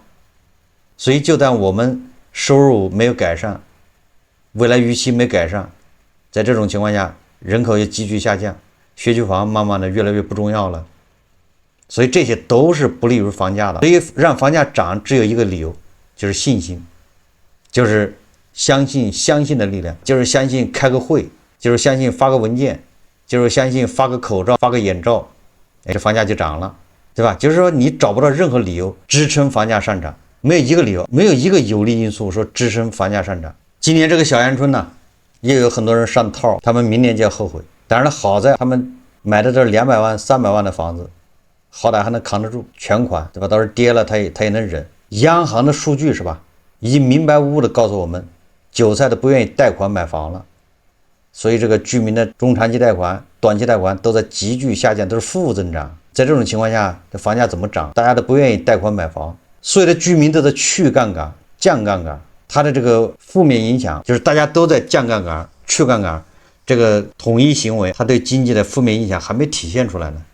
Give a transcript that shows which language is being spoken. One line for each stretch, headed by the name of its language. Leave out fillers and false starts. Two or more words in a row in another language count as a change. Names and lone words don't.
Chinese: 所以就在我們收入沒有改善，未來預期沒改善，在這種情況下，人口也急劇下降，學區房慢慢的越來越不重要了，所以這些都是不利於房價的。所以讓房價漲只有一個理由，就是信心，就是相信的力量，就是相信開個會，就是相信發個文件，就是相信發個口罩、發個眼罩，這房價就漲了，對吧？就是說你找不到任何理由支撐房價上漲，沒有一個理由，沒有一個有利因素說支撐房價上漲。今年這個小陽春呢，也有很多人上套，他們明年就要後悔。當然了，好在他們買的这200萬、300萬的房子，好歹還能扛得住全款，對吧？到時候跌了他也能忍。央行的數據是吧，已經明白无误的告訴我們，韭菜都不願意貸款買房了，所以這個居民的中長期貸款、短期貸款都在急劇下降，都是負增長。在這種情況下，這房價怎麼漲？大家都不願意貸款買房，所有的居民都在去槓桿、降槓桿。它的這個負面影響就是大家都在降槓桿、去槓桿，這個統一行為，它對經濟的負面影響還沒體現出來呢。